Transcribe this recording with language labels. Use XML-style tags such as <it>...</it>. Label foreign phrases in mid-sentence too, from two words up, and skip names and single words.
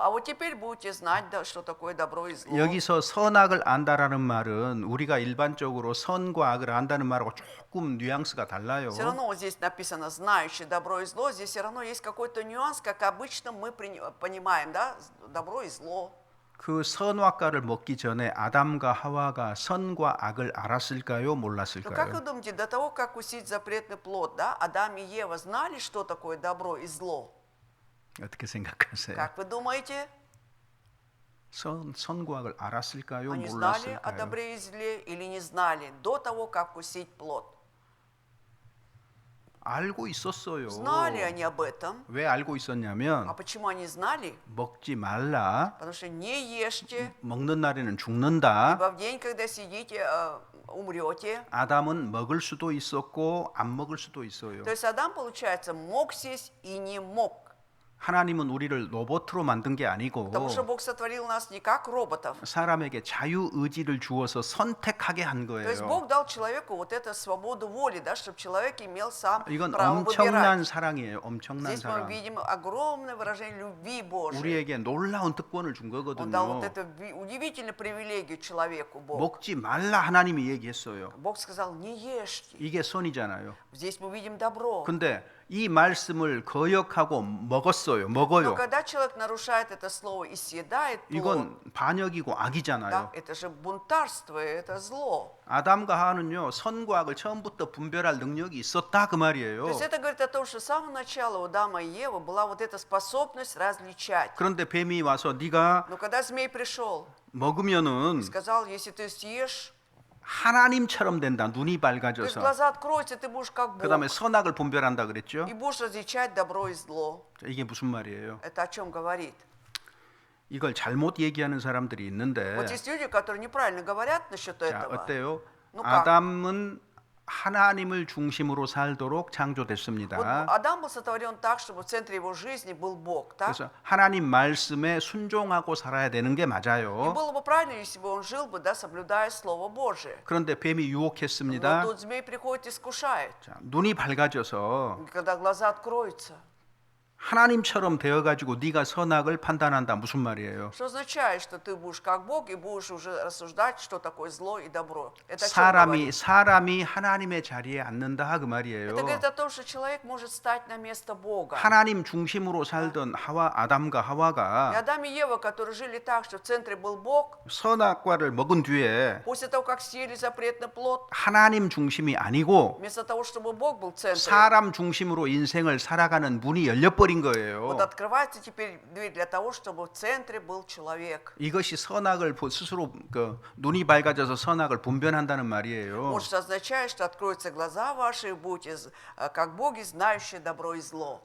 <ru>А вот теперь будете знать, что такое добро и зло.</ru> <ko>여기서 선악을 안다라는 말은 우리가 일반적으로 선과 악을 안다는 말하고 조금 뉘앙스가 달라요.</ko> <ru>Все равно вот здесь написано «знающий добро и зло». Здесь все равно есть какой-то нюанс, как обычно мы понимаем, да, добро и зло.</ru> <ko>그 선악과를 먹기 전에 아담과 하와가 선과 악을 알았을까요?</ko> <ru>Ну, как вы</ru> <ko>몰랐을까요?</ko> <ru>думаете, до того, как кусить запретный плод, да, Адам и Ева знали, что такое добро и зло?</ru> <ko>어떻게 생각하세요?</ko> <ru>Как вы думаете?</ru> <ko>선과 악을 알았을까요?</ko> <ru>Они знали о</ru> <ko>몰랐을까요?</ko> <ru>добре и зле или не знали до того, как вкусить плод?</ru> <ko>알고 있었어요.</ko> <ru>Знали они об этом.</ru> <ko>왜 알고</ko> <ru>А</ru> <ko>있었냐면</ko> <ru>почему они знали?</ru> <ko>먹지 말라.</ko> <ru>Потому что не ешьте,</ru> <ko>먹는 날에는 죽는다.</ko> <ru>ибо в день, когда сидите, умрете.</ru> <ko>아담은 먹을 수도 있었고 안 먹을 수도 있어요.</ko> <ru>То есть Адам, получается, мог сесть и не мог.</ru> <ko>하나님은 우리를 로봇으로 만든 게 아니고</ko> <ru>Потому что Бог сотворил нас не как роботов.</ru> <ko>사람에게 자유 의지를 주어서 선택하게 한</ko> <ru>То есть</ru> <ko>거예요.</ko> <ru>Бог дал человеку вот эту свободу воли, да, чтобы человек имел сам</ru> <ko>이건</ko> <ru>право</ru> <ko>엄청난</ko> <ru>выбирать.</ru> <ko>사랑이에요. 엄청난</ko> <ru>Здесь мы</ru> <ko>사랑.</ko> <ru>видим огромное выражение любви Божией.</ru> <ko>우리에게 놀라운 특권을 준</ko> <ru>Он дал</ru> <ko>거거든요.</ko> <ru>вот эту удивительную привилегию человеку, Бог.</ru> <ko>먹지 말라 하나님이 얘기했어요.</ko> <ru>Бог сказал, не ешьте.</ru> <ko>이게 선이잖아요.</ko> <ru>Здесь мы видим добро.</ru> <ko>근데 이 말씀을 거역하고 먹었어요.</ko> <ru>Но</ru> <ko>먹어요.</ko> <ru>когда человек нарушает это слово и съедает плод,</ru> <ko>이건 반역이고</ko> <ru>да,</ru> <ko>악이잖아요.</ko> <ru>это же бунтарство, это зло.</ru> <ko>아담과 하와는요 선과 악을 처음부터 분별할 능력이 있었다 그 말이에요.</ko> <ru>То есть это говорит о том, что с самого начала у Адама и Евы была вот эта способность различать.</ru> <ko>그런데 뱀이 와서 네가</ko> <ru>Но когда змей пришел,</ru> <ko>먹으면은</ko> <ru>сказал, если ты съешь,</ru> <ko>하나님처럼 된다. 눈이</ko> <ru>то есть</ru> <ko>밝아져서.</ko> <ru>глаза откроются, ты будешь как Бог.</ru> <ko>그다음에 선악을 분별한다 그랬죠.</ko> <ru>И будешь различать добро и зло.</ru> <ko>자, 이게 무슨 말이에요?</ko> <ru>Это о чем говорит?</ru> <ko>이걸 잘못 얘기하는 사람들이 있는데</ko> <ru>Вот есть люди, которые неправильно говорят насчет</ru> <ko>자,</ko> <ru>этого.</ru> <ko>어때요?</ko> <ru>Ну как?</ru> <ko>아담은 하나님을 중심으로 살도록</ko> <ru>Вот</ru> <ko>창조됐습니다.</ko> <ru>Адам был сотворен так, чтобы в центре его жизни был Бог, так?</ru> <ko>그래서 하나님 말씀에 순종하고 살아야 되는 게</ko> <ru>И</ru> <ko>맞아요.</ko> <ru>было бы правильно, если бы он жил бы, да, соблюдая Слово Божие.</ru> <ko>그런데 뱀이</ko> <ru>Но</ru> <ko>유혹했습니다.</ko> <ru>тут змей приходит и искушает.</ru> <ko>자, 눈이 밝아져서</ko> <ru>И когда глаза откроются,</ru> <ko>하나님처럼 되어가지고 네가 선악을 판단한다 무슨 말이에요?</ko> <ru>что означает, что ты будешь как Бог и будешь уже рассуждать, что такое зло и добро. Это о чем говорит?</ru> <ko>사람이 하나님의 자리에 앉는다 그 말이에요.</ko> <ru>Это говорит о том, что человек может стать на место Бога.</ru> <ko>하나님 중심으로 살던 아담과</ko> <ru>И</ru> <ko>하와가</ko> <ru>Адам и Ева, которые жили так, что в центре был Бог,</ru> <ko>선악과를 먹은 뒤에</ko> <ru>после того, как съели запретный плод,</ru> <ko>하나님 중심이 아니고</ko> <ru>вместо того, чтобы Бог был в центре,</ru> <ko>사람 중심으로 인생을 살아가는 문이 열려버린 열려버린 거예요.</ko> <ru>Вот открывается теперь дверь для того, чтобы в центре был человек.</ru> <ko>이것이 선악을 스스로 눈이 밝아져서 선악을 분별한다는 말이에요.</ko> <ru>Вот что означает, что откроются глаза ваши, и будете как боги, знающие добро и зло.</ru>